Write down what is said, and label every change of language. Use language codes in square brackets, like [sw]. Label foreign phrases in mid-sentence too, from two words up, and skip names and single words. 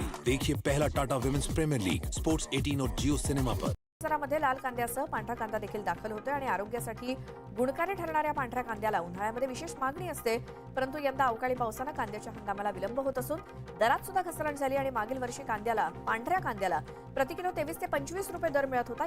[hi] देखिए पहला टाटा विमेंस प्रीमियर लीग स्पोर्ट्स 18 और जियो सिनेमा पर. [mr] बाजारामध्ये लाल कांद्यासह पांढरा कांदा देखील दाखल होतोय आणि आरोग्यासाठी गुणकारी ठरणाऱ्या पांढऱ्या कांद्याला उन्हाळ्यामध्ये विशेष मागणी असते. परंतु यंदा अवकाळी पावसानं कांद्याच्या हंगामाला विलंब होत असून दरात सुद्धा घसरण झाली आणि मागील वर्षी पांढऱ्या कांद्याला प्रति किलो 23 ते 25 रुपये दर मिळत होता.